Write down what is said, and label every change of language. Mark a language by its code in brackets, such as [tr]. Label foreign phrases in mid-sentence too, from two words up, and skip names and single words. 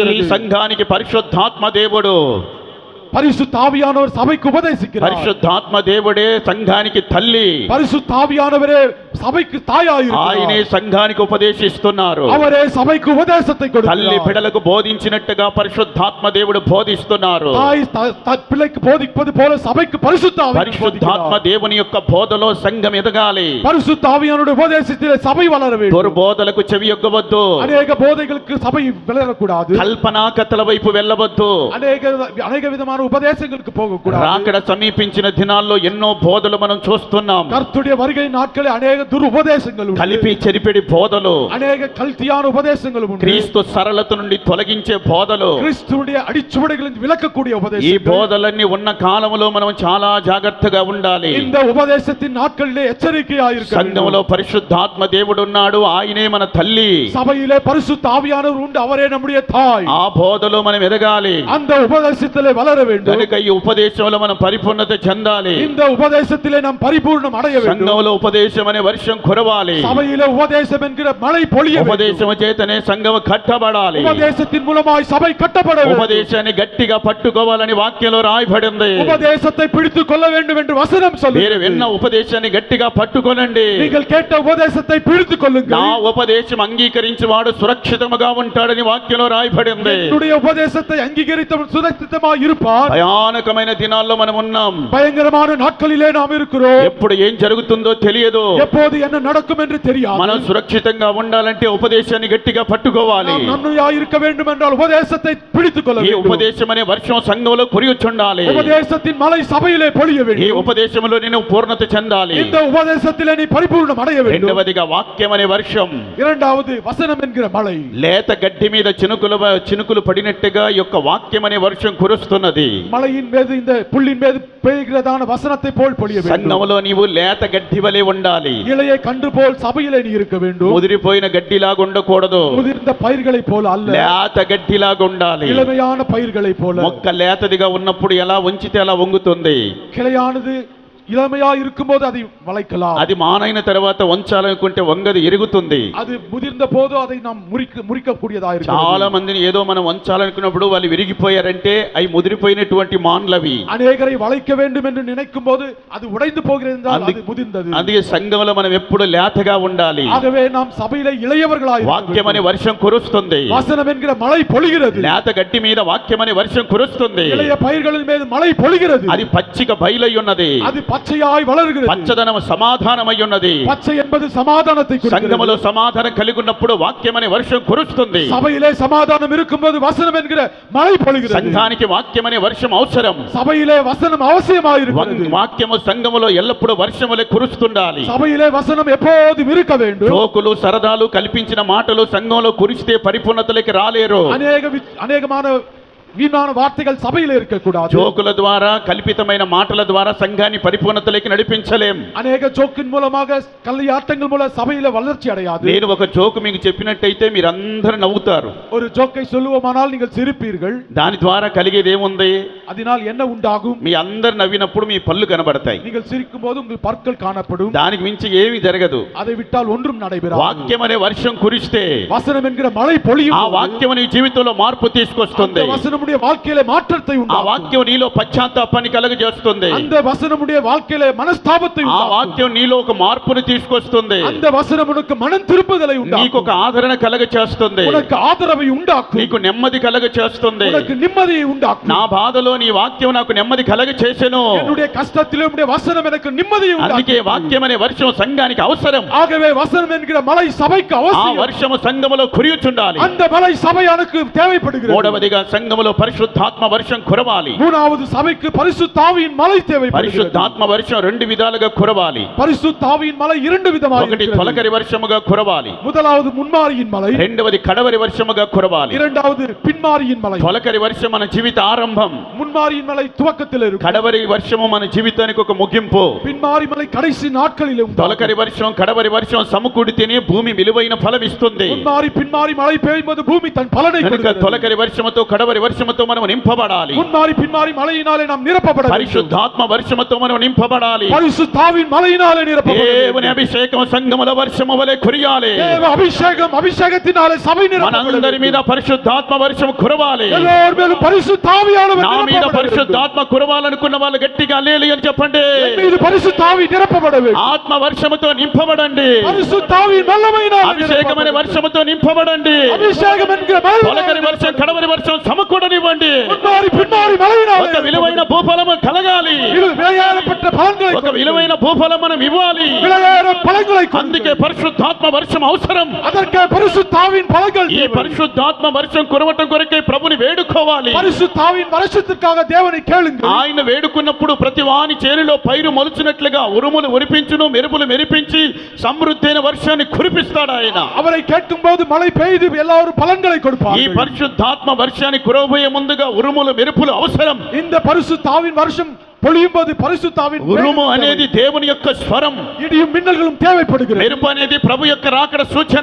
[ta] இருக்கிறது. [te] సంఘానికి పరిశుద్ధాత్మ దేవుడు. [ta] பரிசுத்த ஆவியானவர் சபைக்கு உபதேசிக்கிறார். [te] పరిశుద్ధాత్మ దేవుడే సంఘానికి తల్లి. [ta] பரிசுத்த ஆவியானவரே சபைக்கு தாயாய் [te] ఆయనే [ta] இருக்கிறார். [te] సంఘానికి ఉపదేశిస్తున్నారు. [ta] அவரே சபைக்கு உபதேசத்தை [te] తల్లి [ta] கொடுக்கிறார். [te] బిడ్డలకు బోధించినట్టుగా పరిశుద్ధాత్మ దేవుడు బోధిస్తున్నారు. [ta] தாய் பிள்ளைக்கு போதிப்பது போல சபைக்கு பரிசுத்த ஆவி [te] పరిశుద్ధాత్మ [ta] போதிக்கிறார். [te] దేవుని యొక్క బోధలో సంఘం ఎదగాలి. [ta] பரிசுத்த ஆவியானவருடைய உபதேசத்திலே சபை வளர வேண்டும். [te] దుర్బోధలకు చెవి యొగ్గవద్దు. [ta] அநேக போதைகளுக்கு சபை வளரக்கூடாது. [te] కల్పనా కథల వైపు వెళ్ళవద్దు. [ta] அநேக விதமான உபதேசங்களுக்கு போகக்கூடாது. [te] రాకడ సమీపించిన దినాల్లో ఎన్నో బోధలు మనం చూస్తున్నాం. [ta] கர்த்தருடைய வருகை நாட்களில் அநேக துருபதேசங்கள் உண்டு. [te] కలిపి చెరిపెడి బోధలు, [ta] அநேக கல்தியான உபதேசங்களும் உண்டு. [te] క్రీస్తు సరళత నుండి తొలగించే బోధలు. [ta] கிறிஸ்துவுடைய அடிச்சுவடுகளில் விலக்கக்கூடிய [te] ఈ [ta] உபதேசங்கள். [te] బోధలన్నీ ఉన్న కాలంలో మనం చాలా జాగ్రత్తగా ఉండాలి. [ta] இந்த உபதேசத்தின் நாட்களிலே எச்சரிக்கையாய் இருக்க வேண்டும். [te] సంఘములో పరిశుద్ధాత్మ దేవుడు ఉన్నాడు, ఆయనే మన తల్లి. [ta] சபையிலே பரிசுத்த ஆவியானவர் உண்டு, அவரே நம்முடைய தாய். [te] ఆ బోధలో మనం ఎదగాలి. [ta] அந்த உபதேசத்திலே வளர வேண்டும். [te] కనుక ఈ ఉపదేశంలో మనం పరిపూర్ణత చెందాలి. [ta] இந்த உபதேசத்திலே நாம் பரிபூர்ணம் அடைய வேண்டும். [te] సంఘంలో ఉపదేశం అనే వర్షం కురవాలి. [ta] சபையிலே உபதேசம் என்கிற மழை பொழிய வேண்டும். [te] ఉపదేశము చేతనే సంఘం కట్టబడాలి. [ta] உபதேசத்தின் மூலமாய் சபை கட்டப்பட வேண்டும். [te] ఉపదేశాన్ని గట్టిగా పట్టుకోవాలని వాక్యంలో రాయబడింది. [ta] உபதேசத்தை பிடித்துக் கொள்ள வேண்டும் என்று வசனம் [te] మీరు [ta] சொல்லுகிறது. [te] విన్న ఉపదేశాన్ని గట్టిగా పట్టుకోనండి. [ta] நீங்கள் கேட்ட உபதேசத்தை பிடித்துக் [te] నా [ta] கொள்ளுங்கள். [te] ఉపదేశం అంగీకరించి వాడు సురక్షితముగా ఉంటాడని వాక్యంలో రాయబడింది. [ta] என்னுடைய உபதேசத்தை அங்கீகரித்தவன் சுரక్షితமாய் இருப்பான். [te] భయానకమైన దినాల్లో మనం ఉన్నాం. [ta] பயங்கரமான நாட்களிலே நாம் இருக்கிறோம். [te] ఎప్పుడు ఏం జరుగుతుందో తెలియదు. [ta] எப்போது என்ன நடக்கும் என்று தெரியாது. [te] మనం సురక్షితంగా ఉండాలంటే ఉపదేశాన్ని గట్టిగా పట్టుకోవాలి. [ta] நாம் நன்மையாய் இருக்க வேண்டும் என்றால் உபதேசத்தை பிடித்துக் கொள்ள [te] ఈ [ta] வேண்டும். [te] ఉపదేశం అనే వర్షం సంఘంలో కురియుచుండాలి. [ta] உபதேசத்தின் மழை சபையிலே பொழிய [te] ఈ [ta] வேண்டும். [te] ఉపదేశంలో నేను పూర్ణత చెందాలి. [ta] இந்த உபதேசத்திலே நீ பரிபூர்ணம் அடைய வேண்டும். [te] రెండవదిగా వాక్యం అనే వర్షం. [ta] இரண்டாவது வசனம் என்கிற மழை. [te] లేత గడ్డి మీద చినుకులు పడినట్టుగా ఈ యొక్క వాక్యం అనే వర్షం కురుస్తున్నది. [ta] மழையின் மீது இந்த புல்லின் மீது பெய்கிறதான வசனத்தை போல் பொழிய வேண்டும். [te] సంఘములో నీవు లేత గడ్డి వలె ఉండాలి. [ta] இளைய கன்று போல் சபையிலே நீ இருக்க வேண்டும். [te] ముదిరిపోయిన గడ్డిలాగా ఉండకూడదు. [ta] முதிர்ந்த பயிர்களை போல அல்ல, [te] లేత గడ్డిలాగా ఉండాలి. [ta] இளமையான பயிர்களை போல. [te] మొక్క లేతదిగా ఉన్నప్పుడు ఎలా ఉంచితే అలా వంగుతుంది. [ta] கிளையானது இளமையா இருக்கும்போது அதை வளைக்கலாம். [te] అది మానైన తర్వాత వంచాలనుకుంటే వంగది ఎరుగుతుంది. [ta] அது முதிர்ந்த போது அதை நாம் మురికக்கூடியதா [te] చాలా [ta] இருக்கிறது. [te] మందిని ఏదో మనం వంచాలనుకున్నప్పుడు వాళ్ళు విరిగిపోయారంటే అవి ముదిరిపోయినటువంటి మాన్లవి. [ta] அநேகரை வளைக்க வேண்டும் என்று நினைக்கும் போது அது உடைந்து போகிறது என்றால் அது முதிர்ந்தது. [te] అందుకే సంఘంలో మనం ఎప్పుడు లేతగా ఉండాలి. [ta] ஆகவே நாம் சபையிலே இளையவர்களாய் [te] వాక్యం అనే వర్షం కురుస్తుంది. [ta] வசனம் என்கிற மழை பொழிகிறது. [te] లేత గట్టి మీద వాక్యం అనే వర్షం కురుస్తుంది. [ta] இளைய பயிர்களின் மீது மழை பொழிகிறது. [te] అది పచ్చిక బయలై ఉన్నది. [ta] அது పచ్చయాய் வளர்கிறது. [te] పచ్చదనం సమాధానమై ఉన్నది. [ta] பச்சை என்பது சமாதானத்தை குறிக்கிறது. [te] సంఘములో సమాధానం కలిగి ఉన్నప్పుడు వాక్యం అనే వర్షం కురుస్తుంది. [ta] சபையிலே சமாதானம் இருக்கும்போது வசனம் என்கிற மழை பொழிகிறது. [te] సంఘానికి వాక్యం అనే వర్షం అవసరం. [ta] சபையிலே வசனம் அவசியமாய் இருக்கிறது. [te] వాక్యము సంఘములో ఎల్లప్పుడూ వర్షములే కురుస్తుండాలి. [ta] சபையிலே வசனம் எப்போதும் இருக்க வேண்டும். [te] జోకులు సరదాలు కల్పించిన మాటలు సంఘంలో కురిస్తే పరిపూర్ణతలోకి రాలేరు. [ta] அநேகமான வீணான வார்த்தைகள் சபையிலே இருக்க கூடாது. [te] జోకుల ద్వారా కల్పితమైన మాటల ద్వారా సంఘాన్ని పరిపూర్ణతలోకి నడిపించలేం. [ta] அநேக ஜோக்கின் மூலமாக கல்யாட்டங்கள் மூலம் சபையில வளர்ச்சி அடையாது. [te] నేను ఒక జోకు మీకు చెప్పినట్టయితే మీరందరూ నవ్వుతారు. [ta] ஒரு ஜோக்கை சொல்லுவோமானால் நீங்கள் சிரிப்பீர்கள். [te] దాని ద్వారా కలిగేది ఏముంది? [ta] அதனால் என்ன உண்டாகும்? [te] మీ అందరు నవ్వినప్పుడు మీ పళ్ళు కనబడతాయి. [ta] நீங்கள் சிரிக்கும் போது உங்கள் பற்கள் காணப்படும். [te] దానికి మించి ఏమీ జరగదు. [ta] அதை விட்டால் ஒன்றும் நடைபெறாது. [te] వాక్యం అనే వర్షం కురిస్తే [ta] வசனம் என்கிற மழை பொழியும். [te] ఆ వాక్యం నీ జీవితంలో మార్పు తీసుకొస్తుంది. [ta] வசனமுடைய வாழ்க்கையிலே மாற்றத்தை [te] ఆ [ta] உண்டாக்கும். [te] వాక్యం నీలో పశ్చాత్తాపాన్ని కలుగజేస్తుంది. [ta] அந்த வசனமுடைய வாழ்க்கையிலே మనస్తాపத்தை [te] ఆ [ta] உண்டாக்கும். [te] వాక్యం నీలో ఒక మార్పును తీసుకొస్తుంది. [ta] அந்த వசనం உனக்கு மனம் திருப்புதலை [te] నీకు [ta] உண்டாக்கும். [te] ఒక ఆదరణ కలగచేస్తుంది. [ta] உனக்கு ஆதரவை உண்டாக்கும். [te] నీకు నెమ్మది కలగచేస్తుంది. [ta] உனக்கு நிம்மதியை உண்டாக்கும். [te] నా బాధలో నీ వాక్యం నాకు నెమ్మది కలగచేసెను. [ta] என்னுடைய கஷ்டத்திலே உம்முடைய வசனம் எனக்கு நிம்மதியை [te] అందుకే [ta] உண்டாக்கும். [te] వాక్యం అనే వర్షం సంఘానికి అవసరం. [ta] ஆகவே வசனம் என்கிற மழை சபைக்கு [te] ఆ [ta] அவசியம். [te] వర్షము సంఘములో కురియుచుండాలి. [ta] அந்த மழை சபையானுக்கு தேவைப்படுகிறது. [te] మూడవదిగా సంఘములో పరిశుద్ధాత్మ వర్షం కురవాలి. [ta] மூணாவது சபைக்கு பரிசுத்த ஆவியின் மழை தேவைப்படுகிறது. [te] పరిశుద్ధాత్మ వర్షం రెండు విధాలుగా కురవాలి. [ta] பரிசுத்த ஆவியின் மழை இரண்டு விதமாக [te] ఒకటి [ta] இருக்கிறது. [te] తొలకరి వర్షముగా కురవాలి. [ta] முதலாவது முன்மாரியின் மழை, [te] రెండవది కడవరి వర్షముగా కురవాలి. [ta] இரண்டாவது பின்மாரியின் மழை. [te] తొలకరి వర్షం మన జీవిత ఆరంభం. [ta] முன்மாரியின் மழை துவக்கத்தில் இருக்கும். [te] కడవరి వర్షము మన జీవితానికి ఒక ముగింపు. [ta] பின்மாரி மழை கடைசி நாட்களில் உண்டாகும். [te] తొలకరి వర్షం కడవరి వర్షం సమకూడితేనే భూమి విలువైన ఫలం ఇస్తుంది. [ta] முன்மாரி பின்மாரி மழை பெய்யும்போது பூமி தன் பலனை [te] కనుక [ta] கொடுக்கிறது. [te] తొలకరి వర్షముతో కడవరి వర్షముతో మనం నింపబడాలి. [ta] முன்மாரி பின்மாரி மழையினாலே நாம் நிரப்பப்பட வேண்டும். [te] పరిశుద్ధాత్మ వర్షముతో మనం నింపబడాలి. [ta] பரிசுத்த ஆவியின் மழையினாலே நிரப்பப்பட [te] దేవుని [ta] வேண்டும். [te] అభిషేకం సంఘముల వర్షము వలె కురియాలి. [ta] தேவ அபிஷேகம் அபிஷேகத்தினாலே சபை நிரப்பப்பட [te] మనందరి మీద [ta] வேண்டும். [te] పరిశుద్ధాత్మ వర్షం కురవాలి. [ta] எல்லோர் மேலும் பரிசுத்த ஆவியானவர் [te] నా మీద [ta] நிரப்பப்பட வேண்டும். [te] పరిశుద్ధాత్మ కురవాలనుకున్న వాళ్ళు గట్టిగా హల్లెలూయా అని చెప్పండి. [ta] என் மீது பரிசுத்த ஆவி நிரப்பப்பட வேண்டும். [te] ఆత్మ వర్షముతో నింపబడండి. [ta] பரிசுத்த ஆவியின் வல்லமையினாலே [te] అభిషేకం అనే వర్షముతో నింపబడండి. [ta] அபிஷேகம் என்கிற [te] తొలకరి వర్షం కడవరి వర్షం సమకూడనివ్వండి. [ta] முன்மாரி பின்மாரி மழையினாலே [te] ఒక విలువైన భూఫలము కలగాలి. [ta] விலையேறப்பட்ட பலன்களை [te] ఒక విలువైన భూఫలం మనం ఇవ్వాలి. [ta] விலையேற பலன்களை [te] అందుకే పరిశుద్ధాత్మ వర్షం అవసరం. [ta] அதற்கு பரிசுத்த ஆவியின் பலன்கள் [te] ఈ పరిశుద్ధాత్మ వర్షం కురవటం కొరకే ప్రభుని వేడుకోవాలి. [ta] பரிசுத்த ஆவியின் வருஷத்திற்காக தேவனை கேளுங்கள். [te] ఆయన వేడుకున్నప్పుడు ప్రతి వాని చేనులో పైరు మొలుచున్నట్లుగా ఉరుములు ఉరిపించును, మెరుపులు మెరిపించి సమృద్ధైన వర్షాన్ని కురిపిస్తాడు ఆయన. [ta] அவரை கேட்கும்போது மழை பெய்து எல்லாரும் பலன்களை [te] ఈ [ta] கொடுப்பார்கள். [te] పరిశుద్ధాత్మ వర్షాన్ని కురవబోయే ముందుగా ఉరుములు మెరుపులు అవసరం. [ta] இந்த பரிசுத்த ஆவியின் வருஷம் பொழியும்போது பரிசுத்த ஆவியின் [te] ఉరుము అనేది దేవుని యొక్క స్వరం. [ta] இடியும் மின்னல்களும் தேவைப்படுகிறது. [te] మెరుపు అనేది ప్రభు యొక్క రాకడ సూచన.